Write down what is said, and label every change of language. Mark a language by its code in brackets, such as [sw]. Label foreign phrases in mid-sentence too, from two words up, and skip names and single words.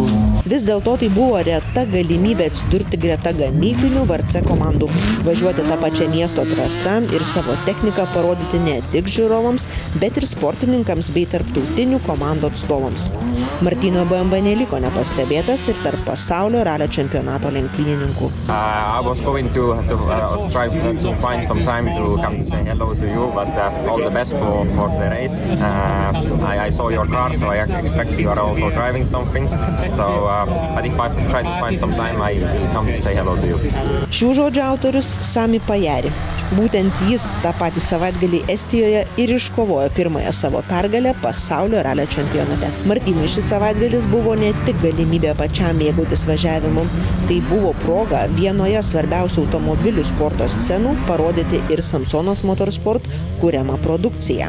[lt] Vis dėlto tai buvo reta galimybė atsidurti greta gamyklinių VRC komandų, važiuoti tą pačią miesto trasą ir savo techniką parodyti ne tik žiūrovams, bet ir sportininkams bei tarptautinių komandų atstovams. Martino BMW neliko nepastebėtas ir tarp pasaulio ralio čempionato lenktynininkų. [en] I was going to try to find some time to come to say hello to you, but all the best for the race. I saw your car, so I expect you are also driving something. So, but if I try to find some time, I will come to say hello to you. [lt] Šių žodžių autorius Sami Pajari. Būtent jis tą patį savaitgalį Estijoje ir iškovojo pirmąją savo pergalę pasaulio ralio čempionate. Martynui šis savaitgalis buvo ne tik galimybė pačiam mėgautis važiavimu, tai buvo proga vienoje svarbiausių automobilių sporto scenų parodyti ir Samsonas Motorsport kuriamą produkciją.